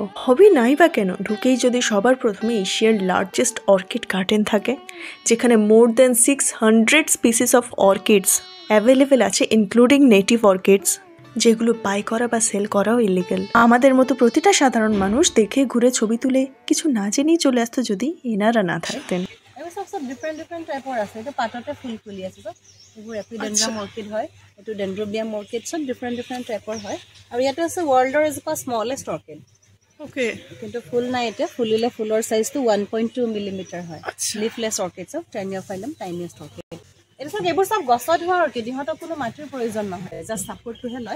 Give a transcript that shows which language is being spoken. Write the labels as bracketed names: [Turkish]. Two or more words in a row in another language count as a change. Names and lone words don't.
[Bangla] হবে নাই বা কেন, ঢুকেই যদি সবার প্রথমে এশিয়ার [English] largest orchid garden [Bangla] থাকে, যেখানে [English] more than 600 species of orchids available [Bangla] আছে, [English] including native orchids, [Bangla] যেগুলো বাই করা বা সেল করাও ইলিগাল। আমাদের মতো প্রতিটা সাধারণ মানুষ দেখে ঘুরে ছবি তুলে কিছু না জেনেই চলে আসতো যদি এনারা না থাকতেন। [Assamese] সব [English] different type [Assamese] আছে। এইটো পাততে ফুল ফুলি আছে, এইবোৰ [English] Epidendrum orchid [Assamese] হয়, এইটো [English] Dendrobium orchid, [Assamese] সব [English] different type [Assamese] হয়। আৰু ইয়াতে আছে ৱৰ্ল্ডৰ এজোপা [English] smallest orchid. [Assamese] ওকে, কিন্তু ফুল নাই এতিয়া। ফুলিলে ফুলৰ সাইজটো 1.2 মিলিমিটাৰ হয়। [English] leafless orchid, [Assamese] সব টাইনিয়ফাইলাম [English] tiniest orchid. [Assamese] এইটো সব এইবোৰ সব গছত হোৱা অৰ্কিড, ইহঁতৰ কোনো মাটিৰ প্ৰয়োজন নহয়, [English] just support [Assamese] লয়।